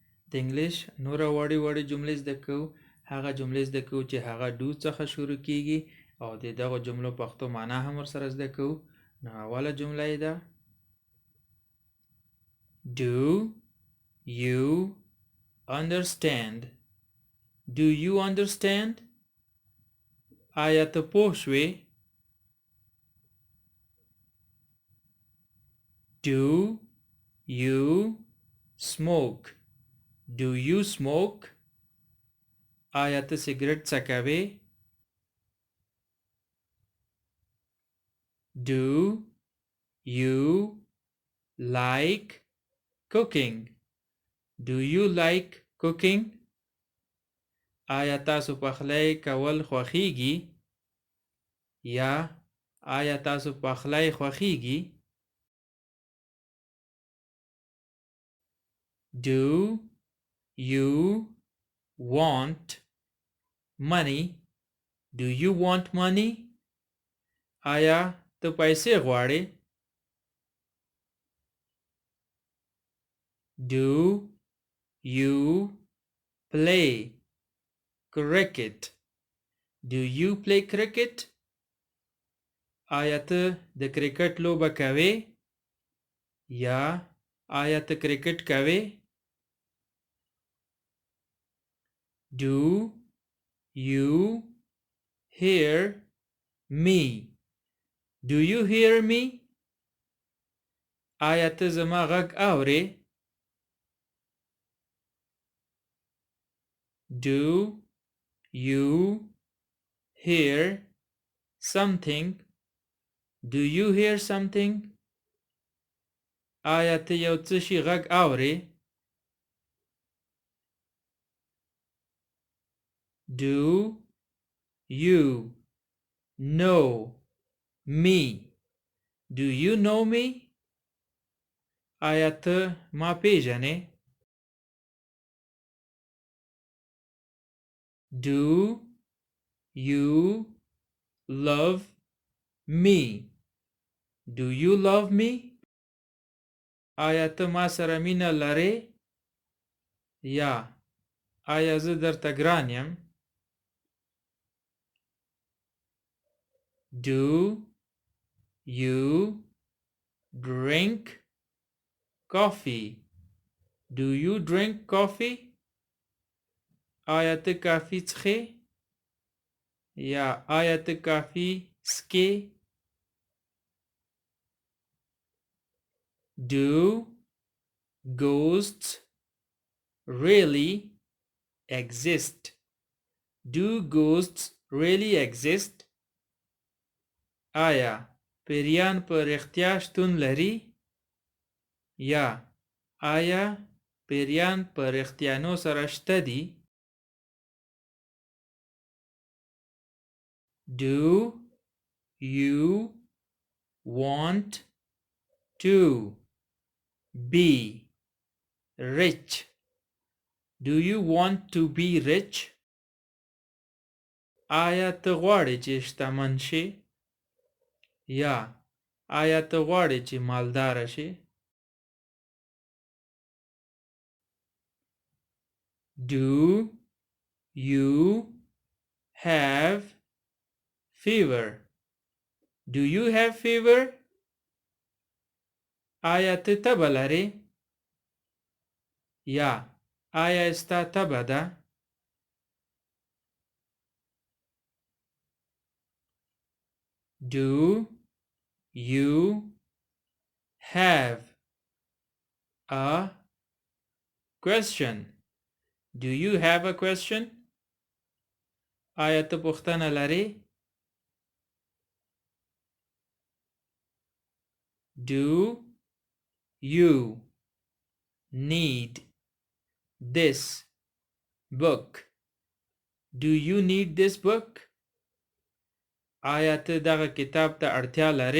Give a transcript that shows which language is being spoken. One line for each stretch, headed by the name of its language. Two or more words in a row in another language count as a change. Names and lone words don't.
Pashto: د انګلیش نوره وړې جملې زده کوو. هغه جملې زده کوو چې هغه do څخه شروع کیږي او د دغه جملو پښتو معنا هم ورسره زده کوو. نو اوله جمله یې ده
English: Do you understand? Do you understand?
Pashto: آیا ته پوه شوې؟
English: Do you smoke? Do you smoke?
Pashto: آیا ته سیګریټ څکوې؟
English: Do you like cooking? Do you like cooking?
Pashto: آیا تاسو پخلی کول خوښیږي؟ یا آیا تاسو پخلی خوښیږي؟
English: Do you want money? Do you want money?
Pashto: آیا ته پیسې غواړې؟
English: Do you play cricket? Do you play cricket?
Pashto: آیا ته د کرکټ لوبه کوې؟ یا آیا ته کرکټ کوې؟
English: Do you hear me? Do you hear me?
Pashto: آیا ته زما غږ اورې؟
English: Do you hear something? Do you hear something?
Pashto: آیا ته یو څه شي غږ اورې؟
English: Do you know me? Do you know me?
Pashto: آیا ته ما پیژنې؟
English: Do you love me? Do you love me?
Pashto: آیا ته ما سره مینه لرې؟ یا آیا زه درته ګران یم؟
English: Do you drink coffee? Do you drink coffee?
Pashto: آیا ته کافی څښې؟ یا آیا ته کافی څښې؟
English: Do ghosts really exist? Do ghosts really exist?
Pashto: آیا پیریان په رښتیا شتون لري؟ یا آیا پیریان په رښتیانو سره شته دي؟
English: Do you want to be rich? Do you want to be rich?
Pashto: آیا ته غواړې چې شتمن شې؟ یا آیا ته غواړې چې مالدار شې؟
English: Do you have fever? Do you have fever?
Pashto: آیا ته تبه لرې؟ یا آیا ستا تبه ده؟
English: Do you have a question? Do you have a question?
Pashto: آیا ته پوښتنه لرې؟
English: Do you need this book? Do you need this book?
Pashto: آیا ته دغه کتاب ته اړتیا لرې؟